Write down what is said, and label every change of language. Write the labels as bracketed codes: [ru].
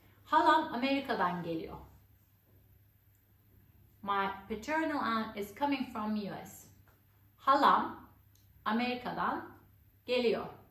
[tr] Halam Amerika'dan geliyor. [en] My paternal aunt is coming from US. [tr] Halam Amerika'dan geliyor.